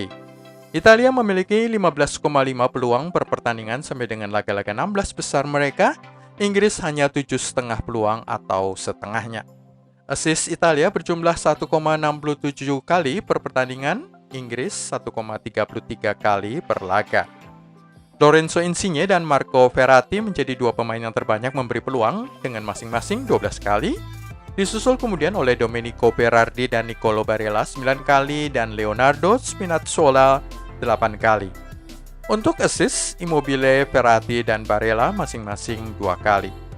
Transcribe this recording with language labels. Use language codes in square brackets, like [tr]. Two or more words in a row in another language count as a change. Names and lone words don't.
[id] Italia memiliki 15,5 peluang per pertandingan sampai dengan laga-laga 16 besar mereka. Inggris hanya 7,5 peluang atau setengahnya. Assist Italia berjumlah 1,67 kali per pertandingan, Inggris 1,33 kali per laga. Lorenzo Insigne dan Marco Verratti menjadi dua pemain yang terbanyak memberi peluang dengan masing-masing 12 kali, disusul kemudian oleh Domenico Berardi dan Nicolo Barella 9 kali dan Leonardo Spinazzola 8 kali. Untuk assist, Immobile, Verratti, dan Barella masing-masing 2 kali.